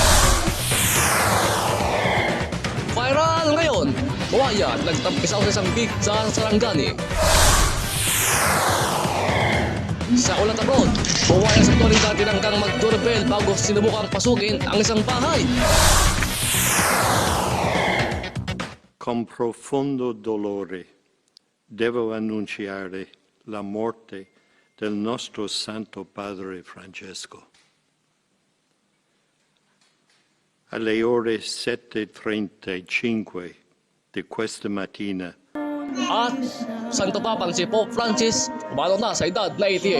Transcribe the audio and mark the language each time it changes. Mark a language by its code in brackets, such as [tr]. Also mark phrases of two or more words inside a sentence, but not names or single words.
[tl] Viral ngayon, buwaya nagtampisaw sa isang gig sa Sarangani. Sa Ulat Abroad, buwaya sa otoridad tinanggang mag-doorbell bago sinubukang pasukin ang isang bahay. [it] Con profondo dolore devo annunciare la morte del nostro Santo Padre Francesco. Alle ore 7:35 di questa mattina. [tl] At Santo Papang si Pope Francis, umano na sa edad na 88.